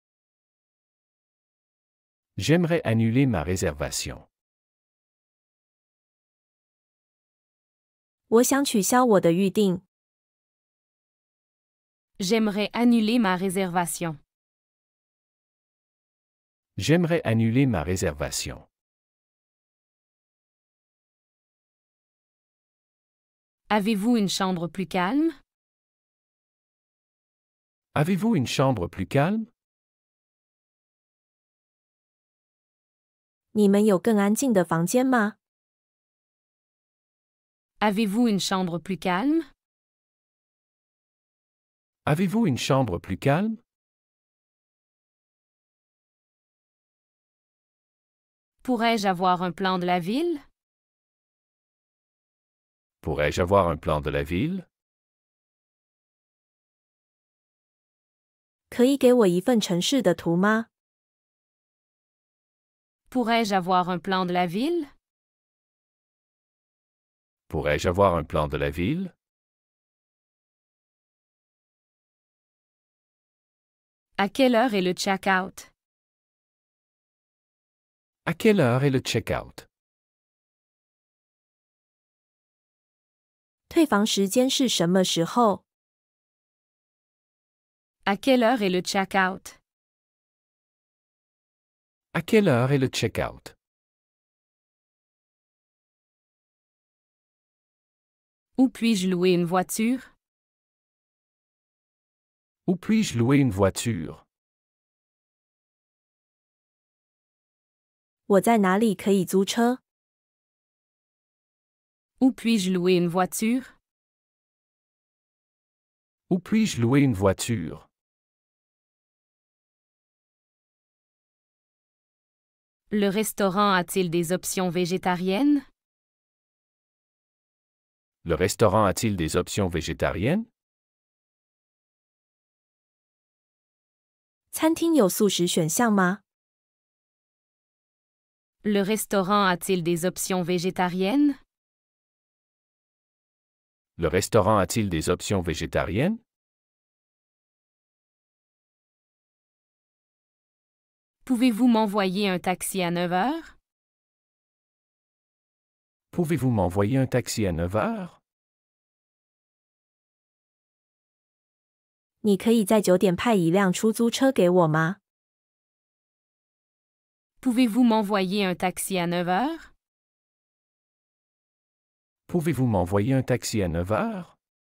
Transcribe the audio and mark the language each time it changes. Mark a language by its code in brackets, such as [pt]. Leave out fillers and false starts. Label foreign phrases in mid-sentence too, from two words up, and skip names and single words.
[fr] J'aimerais annuler ma réservation. [zh] 我想取消我的预定。 [fr] J'aimerais annuler ma réservation. J'aimerais annuler ma réservation. Avez-vous une chambre plus calme? Avez-vous une chambre plus calme? [zh] 你们有更安静的房间吗？ [fr] Avez-vous une chambre plus calme? Avez-vous une chambre plus calme? Pourrais-je avoir un plan de la ville? Pourrais-je avoir un plan de la ville? [zh] 可以给我一份城市的图吗？ [fr] Pourrais-je avoir un plan de la ville? Pourrais-je avoir un plan de la ville? À quelle heure est le check-out? À quelle heure est le check-out? [zh] 退房时间是什么时候？ [fr] À quelle heure est le check-out? À quelle heure est le check-out? Où puis-je louer une voiture? Où puis-je louer une voiture? [zh] 我在哪里可以租车？ [fr] Où puis-je louer une voiture? Où puis-je louer une voiture? Le restaurant a-t-il des options végétariennes? Le restaurant a-t-il des options végétariennes? [zh] 餐厅有素食选项吗？ [fr] Le restaurant a-t-il des options végétariennes? Le restaurant a-t-il des options végétariennes? Pouvez-vous m'envoyer un taxi à 9 heures? Pouvez-vous m'envoyer un taxi à 9 heures? [zh] 你可以在9点派一辆出租车给我吗？ [fr] Pouvez-vous m'envoyer un taxi à 9 heures? Pouvez-vous m'envoyer un taxi à 9 heures?